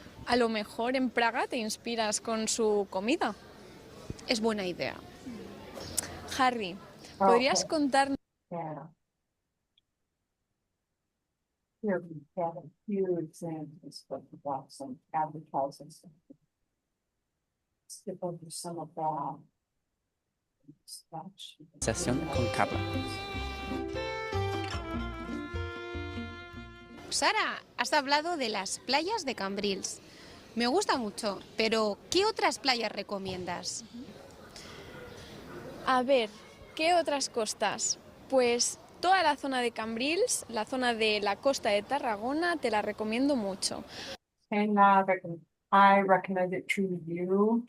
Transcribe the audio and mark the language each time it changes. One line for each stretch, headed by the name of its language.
Spanish: A lo mejor en Praga te inspiras con su comida. Es buena idea. Harry, ¿podrías contarnos?
English: Yeah. Here we have a few examples of about some advertising stuff. Skip over some of that.
Spanish: Conversación con Carla. Sara, has hablado de las playas de Cambrils. Me gusta mucho, pero ¿qué otras playas recomiendas? A ver, ¿qué otras costas? Pues toda la zona de Cambrils, la zona de la costa de Tarragona, te la recomiendo mucho.
English: And I recommend it to you.